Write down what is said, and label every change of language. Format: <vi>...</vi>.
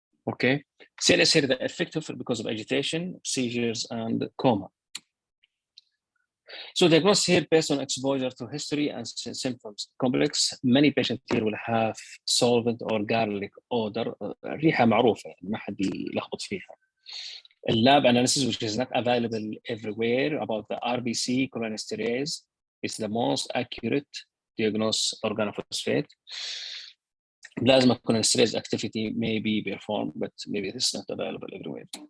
<en>Okay, CNS here, the effective because of agitation, seizures, and coma. So diagnosis here based on exposure to history and symptoms complex. Many patients here will have solvent or garlic odor.</en> <ar>ريحة معروفة يعني ما حد يلخبط فيها.</ar> <en>Lab analysis, which is not available everywhere, about the RBC cholinesterase is the most accurate diagnose organophosphate. Plasma cholinesterase activity may be performed, but maybe this is not available everywhere.</en>